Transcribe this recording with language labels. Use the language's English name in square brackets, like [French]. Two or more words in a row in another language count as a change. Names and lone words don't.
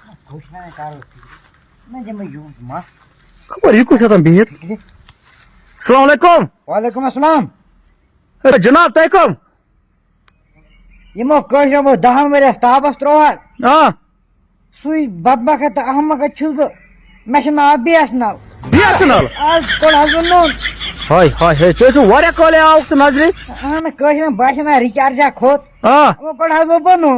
[Kashmiri] خبر یہ کس اتن بہت [Arabic] السلام علیکم وعلیکم السلام [Kashmiri] جناب تہ کم یمو کٲشریو بہٕ 10 ؤرۍ تاپس ترووان سُے بدبخت تہٕ احمقت چھُس بہٕ مےٚ چھُ ناو BSNL BSNL آز کوٚڑ حظ بہٕ نوٚن ہاے ہاے ہاے ژےٚ چھُ واریاہ کالے آوُکھ ژٕ نظرِ اہن کٲشرٮ۪ن باسے نا رِچارجا کھوٚت وۄنۍ کوٚڑ حظ بہٕ نوٚن